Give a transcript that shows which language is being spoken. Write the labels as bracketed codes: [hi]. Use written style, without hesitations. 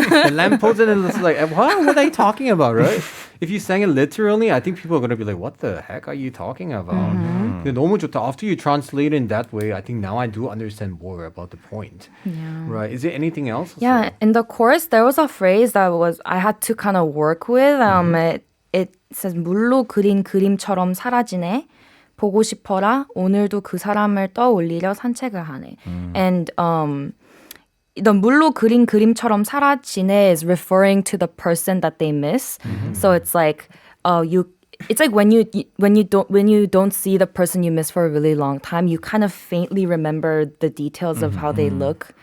[en] The lamppost and it's like, what are you talking about, right? If you sang it literally, I think people are going to be like, what the heck are you talking about? [ko] 근데 너무 좋다. [en] After you translate it in that way, I think now I do understand more about the point. Yeah. Right. Is there anything else? Yeah, in the chorus there was a phrase that I had to kind of work with. [ko] It says 물로 그린 그림처럼 사라지네. 보고 싶어라. 오늘도 그 사람을 떠올리려 산책을 하네. [en] And the [ko] 물로 그린 그림처럼 사라지네 [en] is referring to the person that they miss. So it's like it's like when you don't see the person you miss for a really long time, you kind of faintly remember the details of how they look.